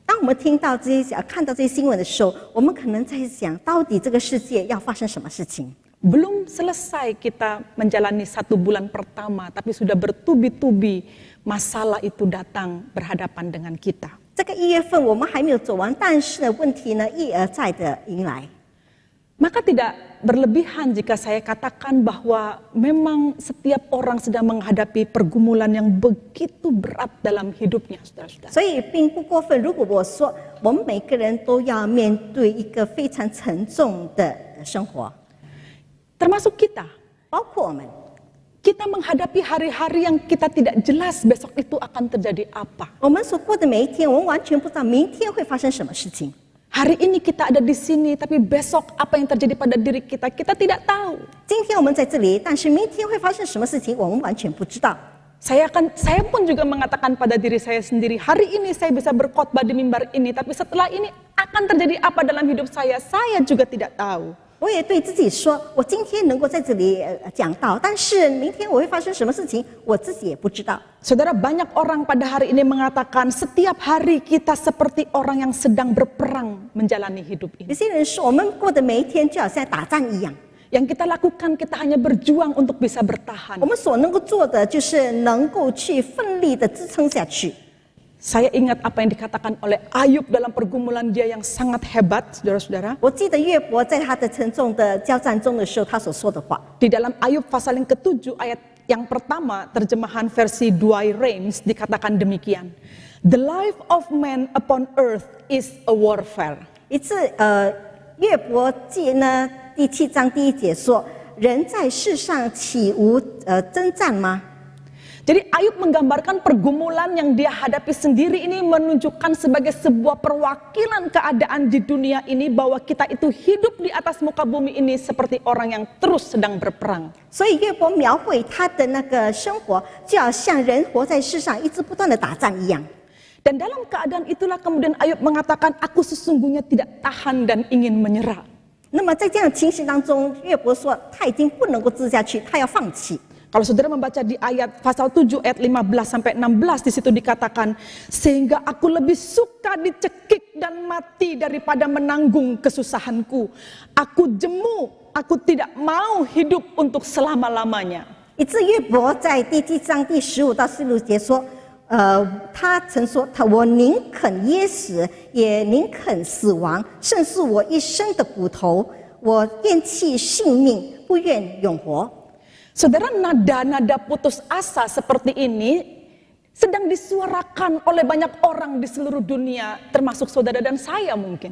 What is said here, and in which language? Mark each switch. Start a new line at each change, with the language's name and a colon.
Chinese: 当我们听到这些、看到这些新闻的时候，我们可能在想，到底这个世界要发生什么事情？
Indonesian: Belum selesai kita menjalani 1 bulan pertama, tapi sudah bertubi-tubi masalah itu datang berhadapan dengan kita.
Chinese: 这个1月份我们还没有走完，但是呢，问题呢一而再的迎来。
Indonesian: Maka tidak berlebihan jika saya katakan bahwa memang setiap orang sedang menghadapi pergumulan yang begitu berat dalam hidupnya, saudara-saudara.
Chinese: 所以并不过分。如果我说我们每个人都要面对一个非常沉重的生活，
Indonesian: Termasuk kita.
Chinese: 包括我们，
Indonesian: Kita menghadapi hari-hari yang kita tidak jelas besok itu akan terjadi apa.
Chinese: 我们所过的每一天，我们完全不知道明天会发生什么事情。
Indonesian: Hari ini kita ada di sini, tapi besok apa yang terjadi pada diri kita, kita tidak tahu.
Chinese: 今天我们在这里，但是明天会发生什么事情，我们完全不知道。
Indonesian: Saya pun juga mengatakan pada diri saya sendiri, hari ini saya bisa berkhotbah di mimbar ini, tapi setelah ini akan terjadi apa dalam hidup saya juga tidak tahu.
Chinese: 我也对自己说，我今天能够在这里讲道，但是明天我会发生什么事情，我自己也不知道。
Indonesian: Saudara, banyak orang pada hari ini mengatakan setiap hari kita seperti orang yang sedang berperang menjalani hidup
Chinese: 有
Indonesian: ini.
Chinese: 些人说，我们过的每一天就好像打仗一样，
Indonesian: Yang kita lakukan, kita hanya berjuang untuk bisa bertahan.
Chinese: 我们所能够做的就是能够去奋力的支撑下去。
Indonesian: Saya ingat apa yang dikatakan oleh Ayub dalam pergumulan dia yang sangat hebat, saudara-saudara.
Chinese: 我记得约伯在他的沉重的交战中的时候，他所说的话。
Indonesian: Di dalam Ayub pasal yang ke-7 ayat yang pertama, terjemahan versi Douay Rheims dikatakan demikian.
English: The life of man upon earth is a warfare.
Chinese: 一次，约伯记呢第7章第1节说：“人在世上岂无征战吗？”
Indonesian: Jadi Ayub menggambarkan pergumulan yang dia hadapi sendiri ini menunjukkan sebagai sebuah perwakilan keadaan di dunia ini bahwa kita itu hidup di atas muka bumi ini seperti orang yang terus sedang berperang.
Chinese: 所以约伯描绘他的那个生活，就好像人活在世上一直不断的打仗一样。
Indonesian: Dan dalam keadaan itulah kemudian Ayub mengatakan, aku sesungguhnya tidak tahan dan ingin menyerah.
Chinese: 那么在这样的情形当中，约伯说他已经不能够支下去，他要放弃。
Indonesian: Kalau saudara membaca di ayat pasal 7 ayat 15 sampai 16 di situ dikatakan, sehingga aku lebih suka dicekik dan mati daripada menanggung kesusahanku. Aku jemu, aku tidak mau hidup untuk selama-lamanya.
Chinese: 以致约伯在第7章第15到16节说，他曾说我宁肯噎死，也宁肯死亡，胜似我一生的骨头。我厌弃性命，不愿永活。
Indonesian: Saudara, nada-nada putus asa seperti ini sedang disuarakan oleh banyak orang di seluruh dunia, termasuk saudara dan saya mungkin.